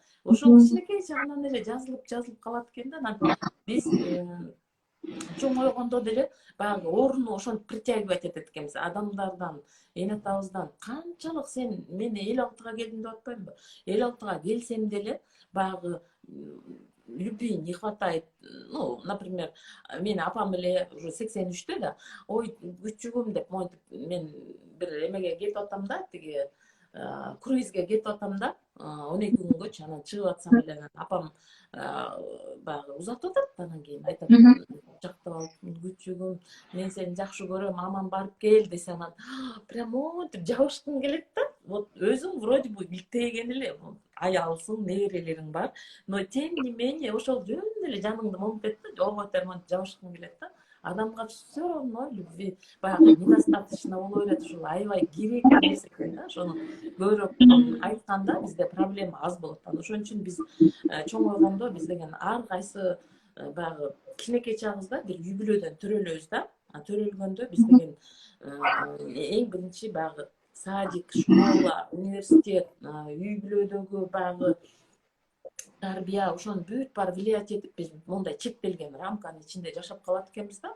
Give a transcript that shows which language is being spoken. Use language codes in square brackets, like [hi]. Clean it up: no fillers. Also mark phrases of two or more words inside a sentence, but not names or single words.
[ky] Ошол кичинекей чагынан эле жазылып калат экен да. Анан биз чоңойгондо деле баягы ооруну ошентип притягивать этет экенбиз. Адамдардан, эне атабыздан канчалык сен мен 56-га келдим деп атпаймынбы? 56-га келсем деле баягы [ru] любви не хватает. Ну, например, [ky] менин апам эле уже 83-тө да, ой күчүгүм деп монтип мен бир эмеге кетип атам да, тиги круизге кетип атам да, 12 күнгөчү. Анан чыгып атсам эле апам баягы узатып атат. Анан кийин айтат, жактап алып, күчүгүм, мен сени жакшы көрөм, аман барып кел десе, анан прям монтип жабышкым келет да. Вот өзүң [ru] вроде бы [ky] илтеген эле, аялсың, неберелериң бар, [ru] но тем не менее [ky] ошол жөн эле жаныңды момтет да, ого монтип жабышкың келет да. Адамга [ru] все равно любви [ky] баягы недостаточно боло берет, ушул аябай керек нерсе экен да. Ошону көбүрөөк айтканда бизде проблема аз болот. Ошон үчүн биз чоңойгондо биз деген ар кайсы баягы кичинекей чагыбызда бир үй бүлөдөн төрөлөбүз да. Төрөлгөндө биз деген эң биринчи баягы садик, школа, университет, үй бүлөдөгү баягы тарбия, ошонун бүт баары влиять этип биз мондай чектелген рамканын ичинде жашап калат экенбиз да.